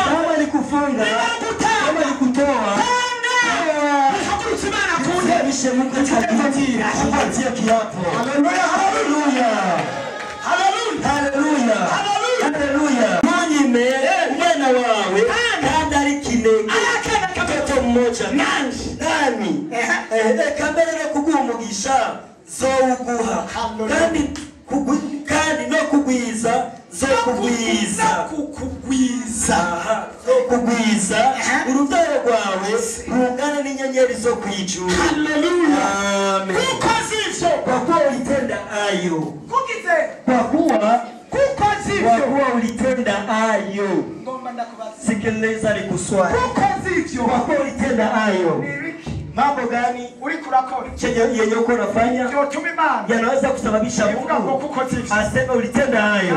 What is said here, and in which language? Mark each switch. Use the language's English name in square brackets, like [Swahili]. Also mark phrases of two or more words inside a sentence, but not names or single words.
[Swahili] Kama ni kufunga. Kama ni kutoa. Mishe Mungu atie kiapo. Haleluya. Mwenye mwana wawe kadari [Rundi] kinege [Swahili] mtoto mmoja [Rundi] nani kamera no kugumugisha zo uguha kandi no kugwiza zo kugwiza urutaro rwawe rungana n'inyenyeri zo kwijuru. [Swahili] Haleluya. Amen. Kwa kuwa ulitenda ayo. Kwa kuwa ulitenda ayo. Sikiliza nikuswali. Kwa kuwa ulitenda ayo. Mambo gani yenye uko unafanya yanaweza kusababisha Mungu aseme ulitenda hayo?